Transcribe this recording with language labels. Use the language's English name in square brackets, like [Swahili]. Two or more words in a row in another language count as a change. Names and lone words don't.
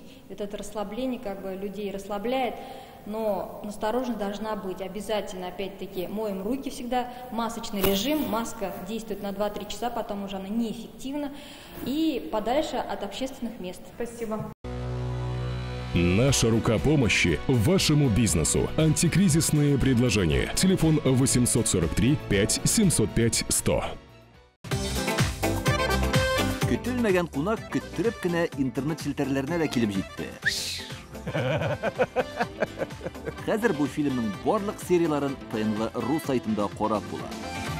[Russian] Вот это расслабление как бы людей расслабляет. Но настороженность должна быть обязательно, опять-таки, моем руки всегда, масочный режим, маска действует на 2-3 часа, потом уже она неэффективна, и подальше от общественных мест. Спасибо. Наша рука помощи вашему бизнесу. Антикризисные предложения. Телефон 843 5 705 100. [Tatar] Көтелмәгән кунак көттүреп кенә интернет челтәрләренә дә килеп җитте. Хәзер бу фильмның барлык серияларын ТНВ.ру сайтында карап була.